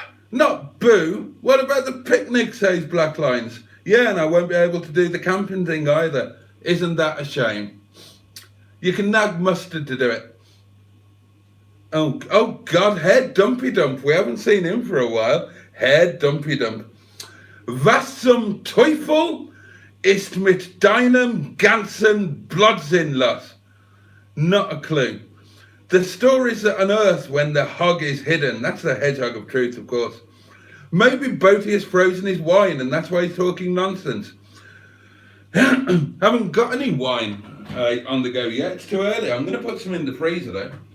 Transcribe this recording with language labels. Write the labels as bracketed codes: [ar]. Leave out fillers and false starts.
[en] Not Boo. What about the picnic, says Black Lines. Yeah, and I won't be able to do the camping thing either. Isn't that a shame? You can nag Mustard to do it. Oh God, Herr Dumpy Dump. We haven't seen him for a while. Herr Dumpy Dump. [de] Was zum Teufel ist mit deinem ganzen Blödsinn los? [en] Not a clue. The stories that unearth when the hog is hidden. That's the hedgehog of truth, of course. Maybe Boaty has frozen his wine and that's why he's talking nonsense. Haven't got any wine on the go yet. It's too early. I'm going to put some in the freezer though.